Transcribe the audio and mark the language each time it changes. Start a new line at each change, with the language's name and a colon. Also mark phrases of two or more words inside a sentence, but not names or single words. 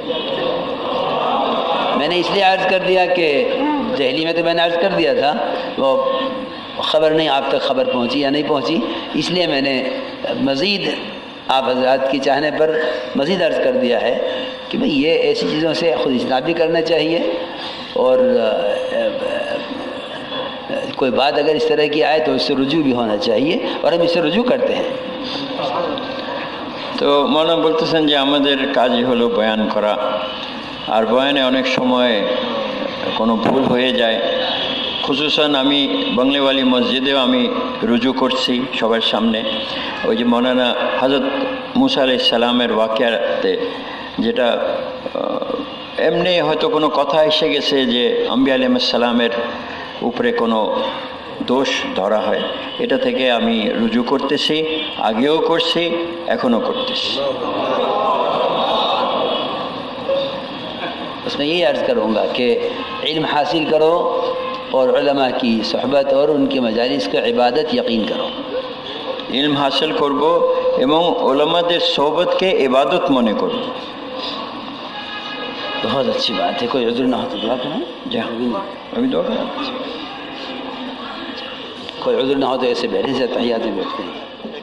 Urdu: میں نے اس لیے عرض کر دیا کہ دہلی میں تو میں نے عرض کر دیا تھا، وہ خبر نہیں آپ تک خبر پہنچی یا نہیں پہنچی، اس لیے میں نے مزید آپ حضرات کی چاہنے پر مزید عرض کر دیا ہے کہ بھئی یہ ایسی چیزوں سے خود اجتناب بھی کرنا چاہیے، اور کوئی بات اگر اس طرح کی آئے تو اس سے رجوع بھی ہونا چاہیے، اور ہم اس سے رجوع کرتے ہیں۔
Bangla: তো মৌলানা বলতেছেন যে আমাদের কাজই হলো বয়ান করা, আর বয়ানে অনেক সময় কোনো ভুল হয়ে যায়। খুসুসান আমি বাংলাওয়ালি মসজিদেও আমি রুজু করছি সবার সামনে, ওই যে মৌলানা হযরত মুসা
Arabic: عليه السلام
Bangla: ওয়াকিয়াতে, যেটা এমনি হয়তো কোনো কথা এসে গেছে যে আম্বিয়া
Arabic: عليه السلام
Bangla: উপরে কোনো দোষ ধরা হয়, এটা থেকে আমি রুজু করতেছি, আগেও করছি, এখনও করতেছি।
Urdu: اس میں یہی عرض کروں گا کہ علم حاصل کرو اور علماء کی صحبت اور ان کی مجالس کا عبادت یقین کرو۔ علم حاصل
Bangla: করব এবং উলামাদের সোহবতকে ইবাদত মনে করব।
Urdu: بہت اچھی بات ہے، کوئی عذر نہ ہو تو دعا کریں۔ جی ابھی دعا کریں، کوئی عذر نہ ہو تو ایسے بیٹھے سے تحیات میں بیٹھتے ہیں۔